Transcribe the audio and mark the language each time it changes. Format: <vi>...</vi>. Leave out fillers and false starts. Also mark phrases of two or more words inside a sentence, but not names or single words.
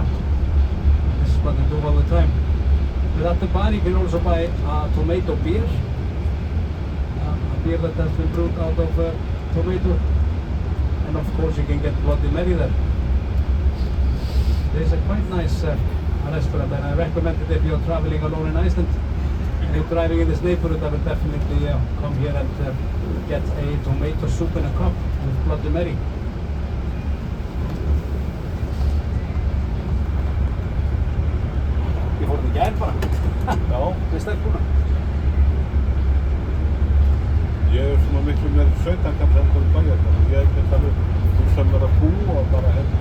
<en>This is what they do all the time. But at the bar you can also buy a tomato beer, a beer that has been brewed out of tomato, and of course you can get Bloody Mary there. This is a quite nice restaurant, and I recommend it if you're traveling alone in Iceland. If you're driving in this neighborhood, I would definitely come here and get a tomato soup in a cup with Bloody Mary.</en> <is>Ég fór þetta í gær bara. Já. Með stelpuna. Ég er svona miklu meir sveitakall heldur en bæjarkall. Ég get alveg þú sem er að búa bara hérna.</is>